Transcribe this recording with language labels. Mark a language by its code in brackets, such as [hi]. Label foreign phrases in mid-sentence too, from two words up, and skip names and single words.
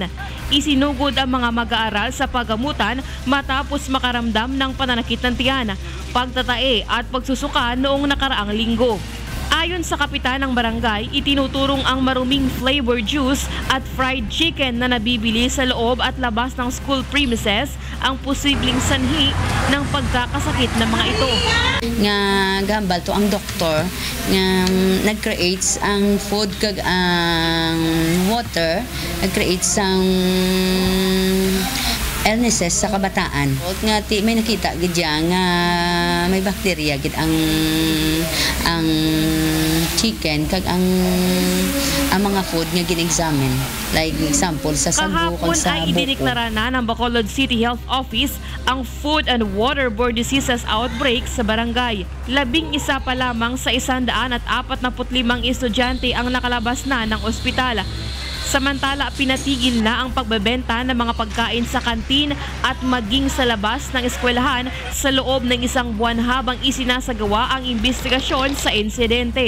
[tl] Isinugod ang mga mag-aaral sa paggamutan matapos makaramdam ng pananakit ng tiyan, pagtatae at pagsusuka noong nakaraang linggo. Ayon sa kapitan ng barangay, itinuturong ang maruming [en] flavor juice [tl] at [en] fried chicken [tl] na nabibili sa loob at labas ng [en] school premises [tl] ang posibleng sanhi ng pagkakasakit ng mga ito. [hil] Nga gambal to ang doktor nga nag-creates ang food kag ang water, nag-creates ang illnesses sa kabataan. Nga may nakita gid nga may bakterya gid ang chicken kag ang mga food nga gin-examine. [en] Like example [hil] sa sago kag sa [tl] buko. Kahapon ay idineklara na ng Bacolod City Health Office ang [en] food and waterborne diseases outbreak [tl] sa barangay. 11 pa lamang sa 145 estudyante ang nakalabas na ng ospital. Samantala, pinatigil na ang pagbebenta ng mga pagkain sa kantin at maging sa labas ng eskwelahan sa loob ng isang buwan habang isinasagawa ang investigasyon sa insidente.